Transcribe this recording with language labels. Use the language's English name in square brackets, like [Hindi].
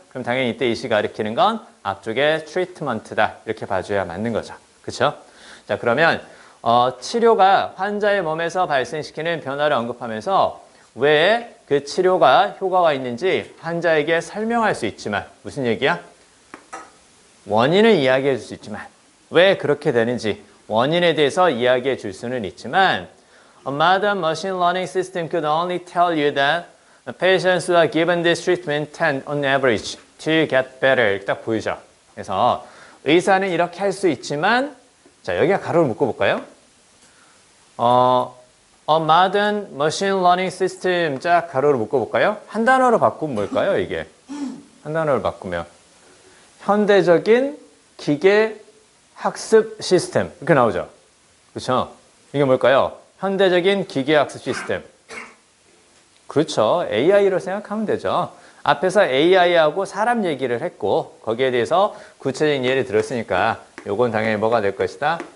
[Korean] 그럼 당연히 이때 이 시 가리키는 건 앞쪽에 트리트먼트다. 이렇게 봐줘야 맞는 거죠. 그렇죠? 자, 그러면 치료가 환자의 몸에서 발생시키는 변화를 언급하면서 왜 그 치료가 효과가 있는지 환자에게 설명할 수 있지만 무슨 얘기야? 원인을 이야기해 줄 수 있지만 왜 그렇게 되는지 원인에 대해서 이야기해 줄 수는 있지만 [English] A modern machine learning system could only tell you that patients who are given this treatment tend on average to get better. [Korean] 딱 보이죠? 그래서 의사는 이렇게 할 수 있지만 자, 여기가 가로를 묶어볼까요? [English] A modern machine learning system [Korean] 쫙 가로를 묶어볼까요? 한 단어로 바꾸면 뭘까요, 이게? 한 단어를 바꾸면 현대적인 기계 학습 시스템 이렇게 나오죠. 그렇죠? 이게 뭘까요? 현대적인 기계 학습 시스템. 그렇죠. AI로 생각하면 되죠. 앞에서 AI하고 사람 얘기를 했고 거기에 대해서 구체적인 예를 들었으니까 요건 당연히 뭐가 될 것이다?